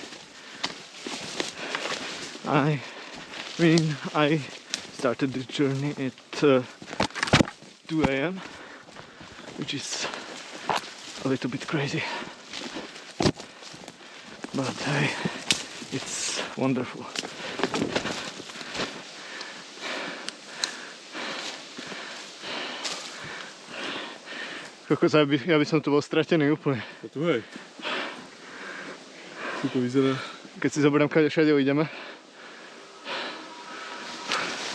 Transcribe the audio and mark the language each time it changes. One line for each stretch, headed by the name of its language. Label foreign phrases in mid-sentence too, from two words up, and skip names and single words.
English: I started the journey at 2 a.m. which is a little bit crazy. But hey, it's wonderful.
Slovak: Kokos, ja by som tu bol stratený úplne. To tu hej. Tu to vyzerá. Keď si zoberiem, kade všade ideme.